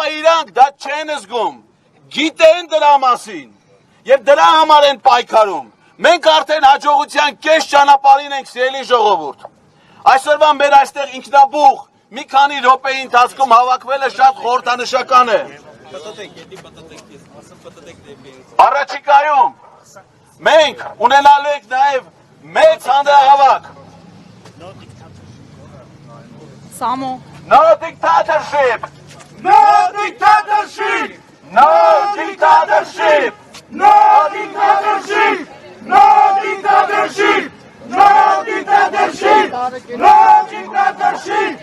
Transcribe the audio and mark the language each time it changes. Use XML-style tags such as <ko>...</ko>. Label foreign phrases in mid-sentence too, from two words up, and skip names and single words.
<hy>իրանք դա չեն զգում, գիտեն դրա մասին եւ դրա համար են պայքարում։ Մենք արդեն հաջողության կես ճանապարհին ենք, սիրելի ժողովուրդ։ Այսօրվա մեր այստեղ ինքնաբուխ մի քանի րոպեի ընթացքում հավաքվելը շատ խորհրդանշական է։ Առաջիկայում մենք ունենալու ենք նաեւ մեծ հանրահավաք։ Samo.</hy> <en>No dictatorship! No dictatorship! No dictatorship! No dictatorship! No dictatorship! No dictatorship! No dictatorship!</en>